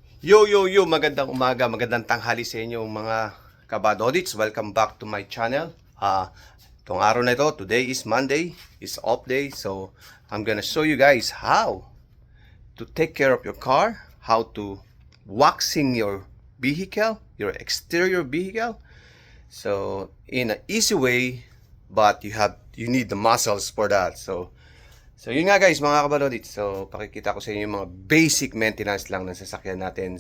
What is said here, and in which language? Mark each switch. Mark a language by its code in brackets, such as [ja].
[tl] Yo, magandang umaga, magandang tanghali sa inyo mga kabadodits. [en] Welcome back to my channel. [tl] Itong araw na ito, [en] today is Monday, is off day. So, I'm gonna show you guys how to take care of your car, how to waxing your vehicle, your exterior vehicle. So, in an easy way, but you need the muscles for that. [tl] So yun nga guys, mga kabalodit. So pakikita ko sa inyo yung mga basic maintenance lang ng sasakyan natin.